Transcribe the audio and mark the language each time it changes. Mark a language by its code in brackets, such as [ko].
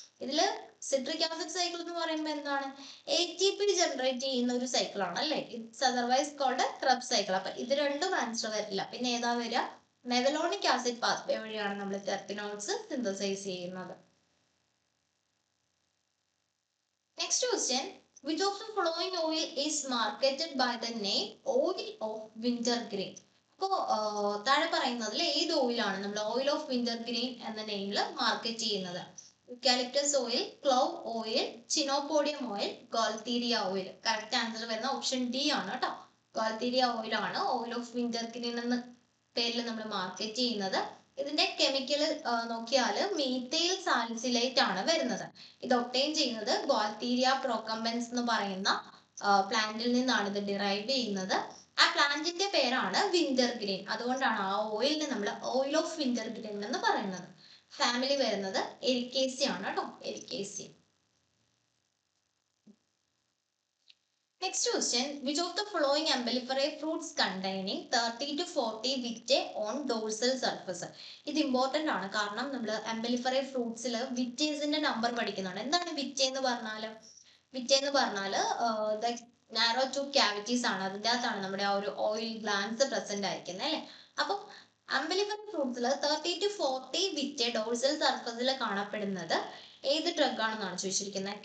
[ml] ഇതില് citric acid cycle എന്ന് പറയുമ്പോൾ എന്താണ്? ATP ജനറേറ്റ് ചെയ്യുന്ന ഒരു സൈക്കിൾ ആണ് അല്ലെ. It's otherwise called Krebs cycle. അപ്പൊ ഇത് രണ്ടും ആൻസർ വരില്ല. പിന്നെ ഏതാ വരിക? മെവലോണിക് ആസിഡ് പാത്വേ വഴിയാണ് നമ്മൾ ടെർപിനോയിഡ്സ് സിന്തസൈസ് ചെയ്യുന്നത്. [en] Next question, which of the following oil is marketed by the name oil of wintergreen? [ml] അപ്പോൾ താഴെ പറയുന്നതിൽ ഏത് ഓയിലാണ് നമ്മൾ ഓയിൽ ഓഫ് വിന്റർഗ്രീൻ എന്ന നെയിമിൽ മാർക്കറ്റ് ചെയ്യുന്നത്? Eucalyptus oil, clove oil, ചിനോപോഡിയം oil, ഗോൾത്തീരിയ oil. Correct answer വരുന്ന ഓപ്ഷൻ ഡി ആണ് കേട്ടോ. ഗോൾത്തീരിയ ഓയിൽ ആണ് ഓയിൽ ഓഫ് വിന്റർഗ്രീൻ എന്ന പേരിൽ നമ്മൾ മാർക്കറ്റ് ചെയ്യുന്നത്. ഇതിന്റെ കെമിക്കൽ നോക്കിയാൽ മീഥൈൽ സാലിസിലേറ്റ് ആണ് വരുന്നത്. ഇത് ഒബ്റ്റെയിൻ ചെയ്യുന്നത് ഗോൾത്തീരിയ പ്രോകമ്പൻസ് എന്ന് പറയുന്ന പ്ലാന്റിൽ നിന്നാണ് ഇത് ഡിറൈവ് ചെയ്യുന്നത്. ആ പ്ലാന്റിന്റെ പേരാണ് വിന്റർഗ്രീൻ. അതുകൊണ്ടാണ് ആ ഓയിലിനെ നമ്മൾ ഓയിൽ ഓഫ് വിന്റർഗ്രീൻ എന്ന് പറയുന്നത്. ഫാമിലി വരുന്നത് എരിക്കേസി ആണ് കേട്ടോ, എരിക്കേസി. [en] Next question, which of the following amblyophiae fruits containing 30 to 40 vittae on dorsal surface? [ml] ഇത് ഇമ്പോർട്ടന്റ് ആണ് കാരണം നമ്മൾ amblyophiae ഫ്രൂട്ട്സിൽ വിറ്റേസിന്റെ നമ്പർ പഠിക്കുന്നുണ്ട്. എന്താണ് വിറ്റെ എന്ന് പറഞ്ഞാല്? വിറ്റെ എന്ന് പറഞ്ഞാല് നാരോ ട്യൂബ് ക്യാവിറ്റീസ് ആണ്. അതിൻ്റെ അകത്താണ് നമ്മുടെ ആ ഒരു ഓയിൽ ഗ്ലാൻസ് പ്രസന്റ് ആയിരിക്കുന്നത് അല്ലെ. അപ്പം amblyophiae ഫ്രൂട്ട്സിൽ 30 to 40 വിറ്റെ ഡോർസൽ സർഫസിൽ കാണപ്പെടുന്നത് ഏത് ഡ്രഗ് ആണെന്നാണ് ചോദിച്ചിരിക്കുന്നത്?